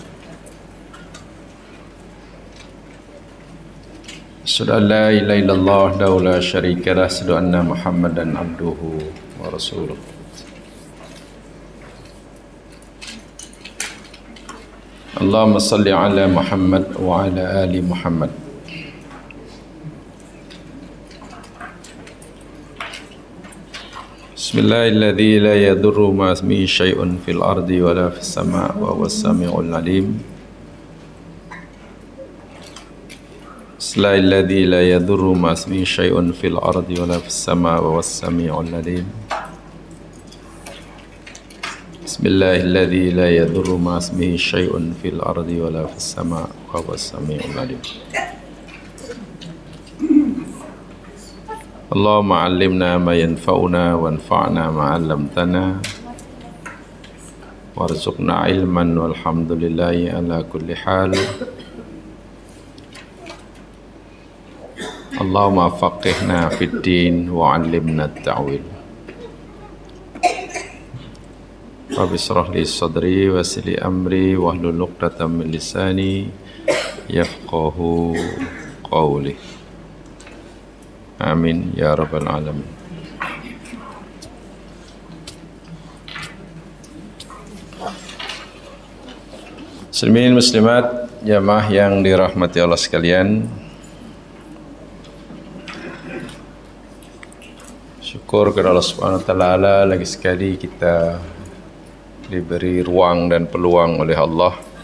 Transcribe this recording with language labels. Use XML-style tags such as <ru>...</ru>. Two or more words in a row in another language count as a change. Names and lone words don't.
<ar>أشهد أن لا إله إلا الله وحده لا شريك له، أشهد أن محمدا عبده ورسوله. اللهم صل على محمد وعلى آل محمد. بسم الله الرحمن الرحيم. لا يضر مع اسمه شيء في الأرض ولا في السماء وهو السميع العليم. بسم الله الرحمن الرحيم. لا يضر مع اسمه شيء في الأرض ولا في السماء وهو السميع العليم. بسم الله الرحمن الرحيم. لا يضر مع اسمه شيء في الأرض ولا في السماء وهو السميع العليم. اللهم علمنا ما ينفعنا وانفعنا ما علمتنا وارزقنا علما والحمد لله على كل حال. اللهم فقهنا في الدين وعلمنا التأويل. رب اشرح لي صدري ويسر لي أمري واحلل عقدة من لساني يفقهوا قولي. آمين يا رب العالمين. مسلمين مسلمات,</ar> <ms>jamaah yang dirahmati Allah sekalian, syukur kepada Allah</ms> <ar>سبحانه وتعالى,</ar> <ms>lagi sekali kita diberi ruang dan peluang oleh Allah</ms>